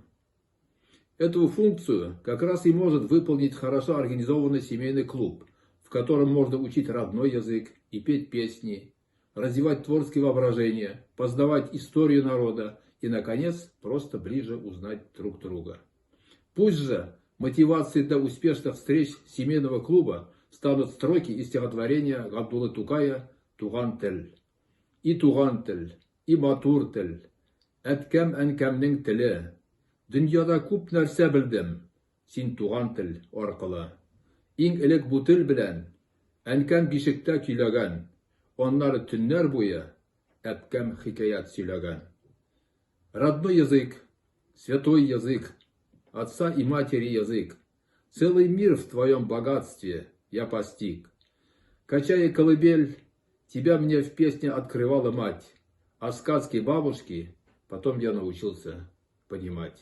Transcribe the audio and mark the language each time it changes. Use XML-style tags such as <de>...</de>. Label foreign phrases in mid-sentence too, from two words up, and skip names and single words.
<ru>Эту функцию как раз и может выполнить хорошо организованный семейный клуб, в котором можно учить родной язык и петь песни, развивать творческое воображение, познавать историю народа и, наконец, просто ближе узнать друг друга. Пусть же мотивацией для успешных встреч семейного клуба станут строки из стихотворения Габдуллы Тукая «Туган тель».</ru> <tt>И туган тель, и матур тель, әткәм әнкәмнең теле. Дөньяда күп нәрсә белдем, син туган тел аркылы. Иң элек бу тел белән әнкәм бишектә көйләгән, аннары төннәр буе әткәм хикаят сөйләгән.</tt> <ru>Родной язык, святой язык, отца и матери язык. Целый мир в твоем богатстве я постиг. Качая колыбель, тебя мне в песне открывала мать, а сказки бабушки потом я научился понимать.</ru>